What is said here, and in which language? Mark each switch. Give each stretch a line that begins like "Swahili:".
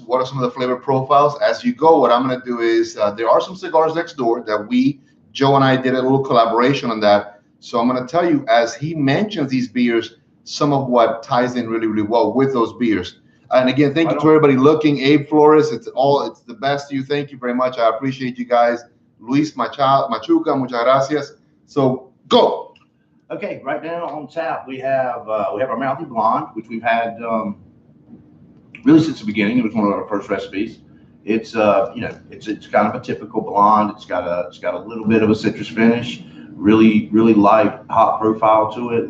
English: What are some of the flavor profiles? As you go, what I'm going to do is there are some cigars next door that Joe and I did a little collaboration on that. So I'm going to tell you, as he mentions these beers, some of what ties in really, really well with those beers. And again, thank you to everybody looking. Abe Flores, it's the best to you. Thank you very much. I appreciate you guys.
Spanish: Luis Machuca, muchas gracias.
English: So go. Okay, right now on tap we have our Mouthy Blonde, which we've had really since the beginning. It was one of our first recipes. It's it's kind of a typical blonde. It's got a little bit of a citrus finish. Really light hop profile to it.